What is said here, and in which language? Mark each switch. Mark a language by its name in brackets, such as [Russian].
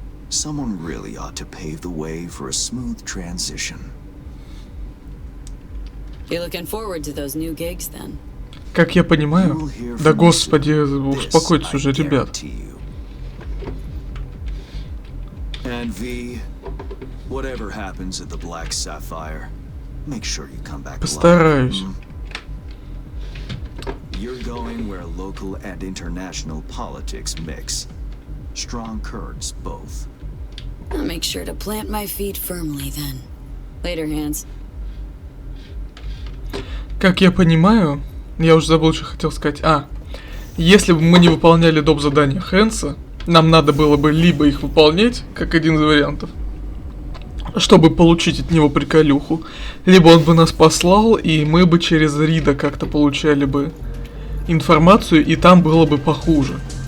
[English] someone really ought to pave the way for a smooth transition. You're looking forward to those new gigs, then? [Russian] Как я понимаю, да господи, успокойтесь уже, ребят. [English] And V, whatever happens at the Black Sapphire, make sure you come back. [Russian] Постараюсь. [English] You're going where local and international politics mix. Strong currents, both. I'll make sure to plant my feet firmly then. Later, Hans. [Russian] Как я понимаю, я уже забыл, что хотел сказать. Если бы мы не выполняли доп. Задания Хэнса, нам надо было бы либо их выполнять, как один из вариантов, чтобы получить от него приколюху, либо он бы нас послал, и мы бы через Рида как-то получали бы информацию, и там было бы похуже.